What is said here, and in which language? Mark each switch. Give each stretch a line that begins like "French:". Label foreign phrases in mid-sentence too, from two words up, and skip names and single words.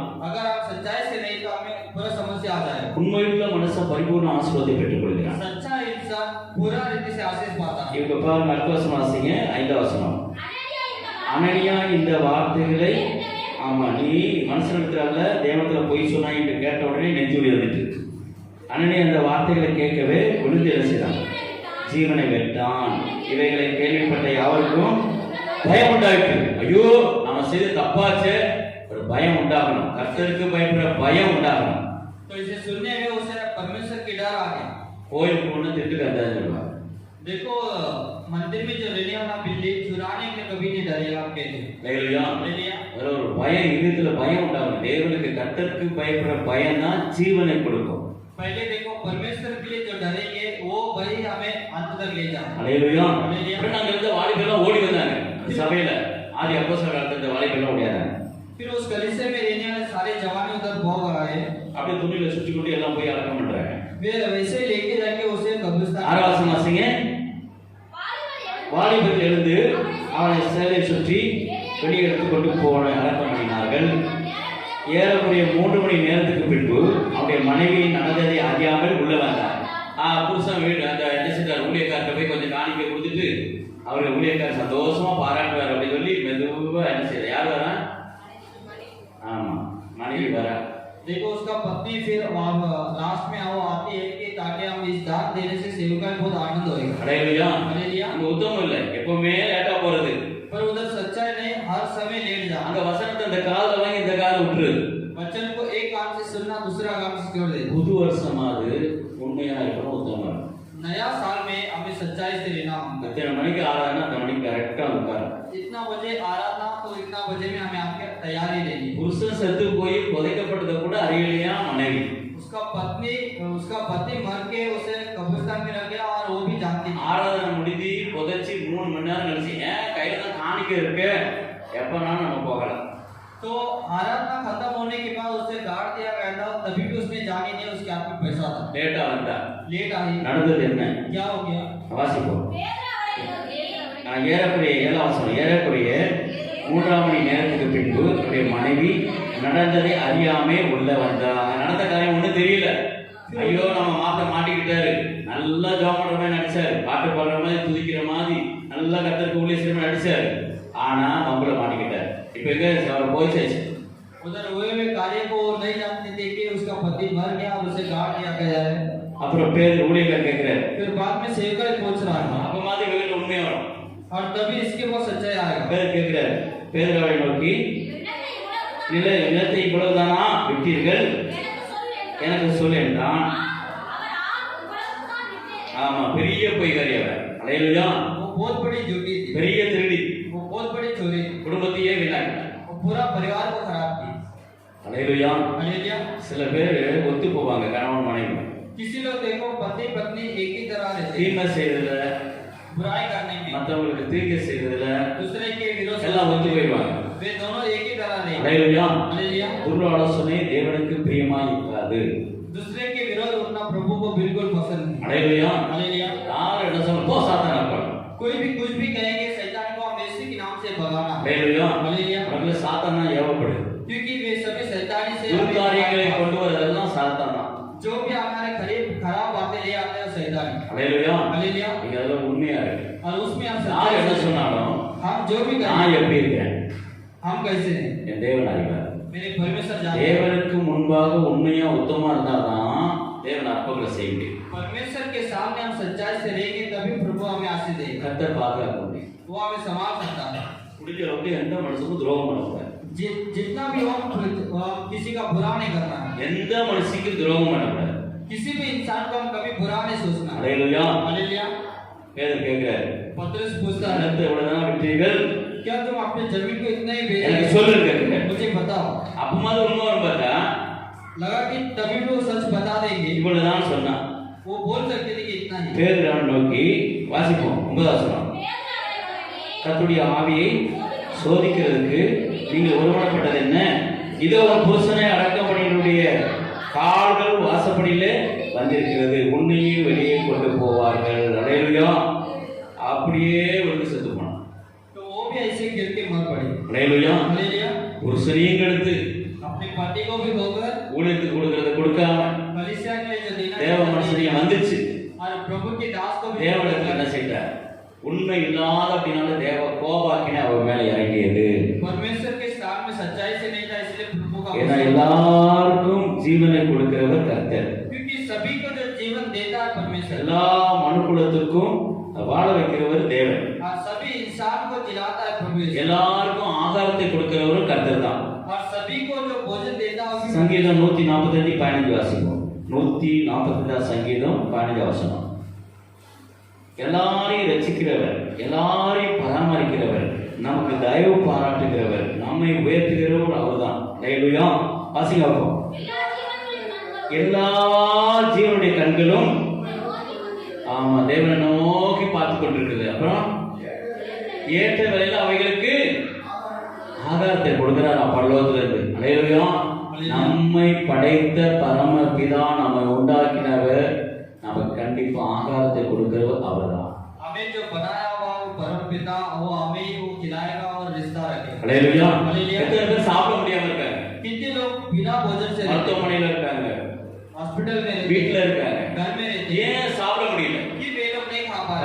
Hindi: अगर आप सच्चाई से नहीं तो हमें पूरा समस्या आ जाएगा।
Tamil: உண்மையுள்ள மனுஷன் பரிபூர்ண ஆசீர்வாதத்தை பெற்றுக் கொள்கிறான்.
Hindi: सच्चा इंसान पूरा रीति से आशीष पाता है।
Tamil: இவங்க பாருங்க அடுத்த வசனம் வாசிங்க, 5வது வசனம். அனனியா இந்த வார்த்தைகளை ஆமா நீ மனுஷனிடத்துல அல்ல தேவனிடத்துல போய் சொன்னாய் என்று கேட்ட உடனே நெஞ்சுடி வந்துட்டு. அனனியா இந்த வார்த்தைகளை கேட்கவே விழுந்து செய்தான், ஜீவனை வெட்டான். இவைகளை கேள்விப்பட்ட யாருக்கும் பயம் உண்டாயிற்று. ஐயோ நம்ம செய்த தப்பாச்சே, ஒரு பயம் உண்டாகணும், கர்த்தருக்கு பயப்படுற பயம் உண்டாகணும்.
Hindi: तो इसे सुनने में उसे परमेश्वर की डर आ गया।
Tamil: கோயிலுக்கு ஒன்று திட்டுக்கு அந்த சொல்லுவாங்க.
Hindi: देखो मंदिर में जो रहने वाला बिल्ली चुराने के कभी नहीं डरेगा। आप कहते हैं
Tamil: ஹalleluya.
Hindi: हालेलुया।
Tamil: அதுல ஒரு பயம், இதயத்துல பயம் உண்டாகணும். தேவனுக்கு கர்த்தருக்கு பயப்படுற பயம் தான் ஜீவனை கொடுக்கும்.
Hindi: पहले देखो परमेश्वर के लिए जो डरेंगे वो वही हमें अंत तक ले जाए।
Tamil: ஹalleluya. ஹalleluya. அப்புறம் நாங்க இருந்த வாலிபெல்லாம் ஓடி வந்தாங்க சபையில. ஆதி அப்போஸ்தலர் காலத்துல இந்த வாலிபெல்லாம் ஓடியாங்க.
Hindi: फिर उस कलीसिया में रहने वाले सारे जवान उधर भाग आए।
Tamil: அப்படியே துணியில சுற்றி கொண்டு எல்லாம் போய் அடக்கம் பண்றாங்க.
Hindi: वे वैसे लेके जाके उसे कब्रिस्तान
Tamil: 6வது வசனம் வாசிங்க. வாலிபர்கள் எழுந்து அவனை சேலை சுற்றி வெளியே எடுத்து கொண்டு போன அடக்கம் பண்ணினார்கள். ஏறக்குறைய 3 மணி நேரத்துக்கு பின்பு அவருடைய மனைவி நடந்ததை அறியாமல் உள்ள வந்தார். புருஷன் வீடு அந்த என்ன செஞ்சார், ஊழியக்காரர்கிட்ட போய் கொஞ்சம் காணிக்கை கொடுத்துட்டு அவருடைய ஊழியக்காரர் சந்தோஷமா பாராட்டுவார் அப்படின்னு சொல்லி மெதுவா என்ன செய்யற யார் வரா? ஆமா மனைவி வரா.
Hindi: देखो उसका पत्नी फिर लास्ट में आओ आती है कि ताकि हम इस दान देने से सेवका को बहुत आनंद होएगा।
Tamil: ஹalleluya.
Hindi: हालेलुया।
Tamil: அங்க உத்தமம் இல்லை, எப்பவுமே லேட்டா போறது.
Hindi: पर उधर सच्चाई नहीं, हर समय लेट जाना।
Tamil: அங்க வசனத்தை இந்த காதுல வாங்கி இந்த காது விட்டுரு.
Hindi: वचन को एक कान से सुनना दूसरा कान से छोड़ दे।
Tamil: புது வருஷமாவது உண்மையா இருக்கணும், உத்தமமா இருக்கணும்.
Hindi: नया साल में हमें सच्चाई से रहना होगा।
Tamil: இத்தனை மணிக்கு ஆறாதுன்னா அந்த மணிக்கு கரெக்டா உட்காரும்.
Hindi: इतना बजे आराधना तो इतना बजे में हमें आपके तैयारी लेनी।
Tamil: புருஷன் செத்து போய் புதைக்கப்பட்டதை கூட அறியலையா மனைவி.
Hindi: उसका पति मर के उसे कब्रिस्तान में रख गया और वो भी जानती नहीं।
Tamil: ஆராதனை முடிஞ்சு புதைச்சி 3 மணி நேரம் கழிச்சு ஏன் கையில தான் காணிக்கை இருக்கு, எப்பனாலும் நம்ம போகலாம்.
Hindi: तो आराधना खत्म होने के बाद उसे गाड़ दिया गया था, तभी भी उसने जानी नहीं उसके हाथ में पैसा था।
Tamil: லேட்டா வந்தா
Hindi: लेट आई,
Tamil: நடந்தது என்ன
Hindi: क्या हो गया?
Tamil: வாசிப்போம். ஏறக்குறைய 7வது வசனம். ஏறக்குறைய 3 மணி நேரத்துக்கு பின்பு அவருடைய மனைவி நடந்ததை அறியாமே உள்ள வந்தா. நடந்த காரியம் ஒன்றும் தெரியல, ஐயோ நம்ம மாப்பிள்ளை மாட்டிக்கிட்டாரு, நல்லா ஜெபம் பண்ற மாதிரி நடிச்சாரு, பாட்டு பாடுற மாதிரி துதிக்கிற மாதிரி நல்லா கர்த்தருக்கு ஊழியம் செய்யற மாதிரி நடிச்சாரு. ஆனா நம்மள மாட்டிக்கிட்டாரு. இப்ப எங்க அவர் போயிச்சாச்சு.
Hindi: उधर हुए हुए कार्य को नहीं जानते थे कि उसका पति मर गया और उसे गाड़ दिया गया है।
Tamil: அப்புறம் பேர் ஊழியர்கள் கேட்கிறாரு,
Hindi: फिर बाद में सेवक पूछ रहा है
Tamil: அப்ப மாதிரி வேலை உண்மையா வரும்.
Hindi: और तभी इसके वो सच्चाई आएगा।
Tamil: பேர் கேட்கிறாரு, பேதுருவை நோக்கி, நிலத்தை இவ்வளவுதானா விட்டீர்கள், எனக்கு சொல் என்றான். ஆமா, பெரிய பொய்காரி அவர். அல்லேலூயா.
Hindi: वो बहुत बड़ी झूठी थी,
Tamil: பெரிய திருடி,
Hindi: वो बहुत बड़ी चोरी थी,
Tamil: குடும்பத்தையே வீணாக்கிட்டார்.
Hindi: वो पूरा परिवार को खराब की।
Tamil: அல்லேலூயா.
Hindi: हालेलुया।
Tamil: சில பேர் ஒத்து போவாங்க கணவன் மனைவி,
Hindi: किसी लोग देखो पति पत्नी एक ही तरह रहते हैं,
Tamil: தீமை செய்யறதுல,
Hindi: बुराई करने में,
Tamil: மற்றவங்களுக்கு தீங்கு செய்யறதுல
Hindi: दूसरे के विरोध
Tamil: எல்லாம் ஒத்து போயிடுவாங்க.
Hindi: वे दोनों एक ही तरह रहेंगे।
Tamil: அல்லேலூயா.
Hindi: हालेलुया।
Tamil: துர் ஆலோசனை தேவனுக்கு பிரியமா இருக்காது.
Hindi: दूसरे के विरोध उठना प्रभु को बिल्कुल पसंद नहीं।
Tamil: அல்லேலூயா.
Hindi: हालेलुया।
Tamil: யார் என்ன சொல்ல போ சாத்தான போ.
Hindi: कोई भी कुछ भी कहेंगे शैतान को हम यीशु के नाम से भगाना।
Tamil: அல்லேலூயா.
Hindi: हालेलुया।
Tamil: நமக்கு சாத்தானா ஏவப்படுது.
Hindi: क्योंकि वे सभी शैतानी से
Tamil: துர்காரியங்களை கொண்டு வரதெல்லாம் சாத்தானா.
Hindi: जो भी हमारे खराब बातें ले आते हैं शैतान।
Tamil: அல்லேலூயா.
Hindi: हालेलूया।
Tamil: நீங்க அதெல்லாம் உண்மையா இருக்கு.
Hindi: और उसमें हम
Tamil: யார் என்ன
Hindi: सच्चाई से
Tamil: சொன்னாலும்
Hindi: हम जो भी
Tamil: நான்
Hindi: करें
Tamil: எப்படி இருக்கேன்,
Hindi: हम कैसे हैं
Tamil: என் தேவன் அறிவார்.
Hindi: मेरे परमेश्वर जानते हैं।
Tamil: தேவனுக்கு முன்பாக உண்மையா உத்தமமா இருந்தாதான் தேவன் அற்புதங்களை செய்ய முடியும்.
Hindi: परमेश्वर के सामने हम सच्चाई से रहेंगे तभी प्रभु हमें आशीष देगा,
Tamil: கர்த்தர் பாதுகாக்க முடியும்.
Hindi: वो हमें संभाल सकता है।
Tamil: முடிஞ்ச அளவுக்கு எந்த மனுஷனுக்கும் துரோகம் பண்ணக்கூடாது.
Hindi: जितना भी हो किसी का बुरा नहीं करना है,
Tamil: எந்த மனுஷனுக்கும் துரோகம் பண்ணக்கூடாது.
Hindi: किसी भी इंसान को हम कभी बुरा नहीं सोचना है।
Tamil: அல்லேலூயா.
Hindi: हालेलुया।
Tamil: பேதர் கேட்கிறாரு,
Hindi: पतरस पूछता है
Tamil: நிலத்தை எவ்வளவுதான் விட்டீர்கள்,
Hindi: क्या तुम अपने जमीन को इतना ही
Tamil: எனக்கு
Hindi: बेच
Tamil: சொல்லுங்க கேட்கிறாரு.
Hindi: मुझे बताओ।
Tamil: அப்பமாவது உண்மை வரும் பார்த்தா
Hindi: लगा कि तभी वो सच बता देंगे,
Tamil: இவ்வளவுதான் சொன்னான்.
Hindi: वो बोल सकते थे कि इतना ही।
Tamil: பேதுரு அவனை நோக்கி, வாசிப்போம் 9வது வசனம். கர்த்தருடைய ஆவியை சோதிக்கிறதுக்கு நீங்கள் ஒருமனப்பட்டது என்ன? இதோ ஒரு புருஷனை அடக்கமணியினுடைய கால்கள் வாசப்படியிலே வந்திருக்கிறது, உன்னையும் வெளியே கொண்டு போவார்கள். அல்லேலூயா. அப்படியே வந்து செத்து போனான்.
Hindi: तो वो भी ऐसे गिर के मर पड़े।
Tamil: அல்லேலூயா.
Hindi: हालेलुया।
Tamil: புருஷனையும் கெடுத்து
Hindi: अपने पति को भी खोकर
Tamil: ஊழியத்துக்கு கொடுக்கறத கொடுக்காம
Hindi: कलीसिया के लिए जो देना
Tamil: தேவ மனுஷனையும் வந்துச்சு.
Hindi: और प्रभु के दास को भी
Tamil: தேவனுக்கு என்ன செய்தார்? உண்மை இல்லாத அப்படினால தேவ கோபாக்கினை அவர் மேல இறங்கியது.
Hindi: परमेश्वर के स्थान में सच्चाई से नहीं था, इसलिए प्रभु का
Tamil: ஏன்னா எல்லாருக்கும் ஜீவனை கொடுக்கிறவர் கர்த்தர்.
Hindi: क्योंकि सभी को जो जीवन देता है परमेश्वर,
Tamil: எல்லா மனுக்குலத்துக்கும் வாழ வைக்கிறவர் தேவன்.
Hindi: और सभी इंसान को जिलाता है प्रभु यीशु,
Tamil: எல்லாருக்கும் ஆகாரத்தை கொடுக்கிறவர் கர்த்தர் தான்.
Hindi: और सभी को जो भोजन देता है वो भी
Tamil: சங்கீதம் 145:15 வாசிப்போம். 145 சங்கீதம் 15 வசனம். எல்லாரையும் ரட்சிக்கிறவர், எல்லாரையும் பராமரிக்கிறவர், நமக்கு தயவு பாராட்டுகிறவர், நம்மை உயர்த்துகிறவர் அவர்தான். அல்லேலூயா. வாசிங்க பார்ப்போம். எல்லா ஜீவனுடைய கண்களும் ஆமா தேவனை நோக்கி பார்த்து கொண்டிருக்குது. அப்புறம் ஏற்ற வேளையில அவைகளுக்கு ஆகாரத்தை கொடுக்கிறார் பரலோகத்துல இருந்து. அல்லேலூயா. நம்மை படைத்த பரமபிதா, நம்மை உண்டாக்கினவர், நமக்கு கண்டிப்பா ஆகாரத்தை கொடுக்கிறவர் அவர்தான்.
Hindi: हमें जो बनाया हुआ वो परम पिता, वो हमें ही वो खिलाएगा और रिश्ता रखेगा।
Tamil: அல்லேலூயா. அல்லேலூயா. எத்தனை பேர் சாப்பிட முடியாம இருக்காங்க,
Hindi: कितने लोग बिना भोजन से रहते हैं,
Tamil: மருத்துவமனையில இருக்காங்க,
Hindi: हॉस्पिटल में रहते
Tamil: வீட்டுல
Hindi: हैं,
Tamil: இருக்காங்க,
Hindi: घर में रहते हैं,
Tamil: ஏன் சாப்பிட முடியல?
Hindi: कि वे लोग नहीं खा पा रहे।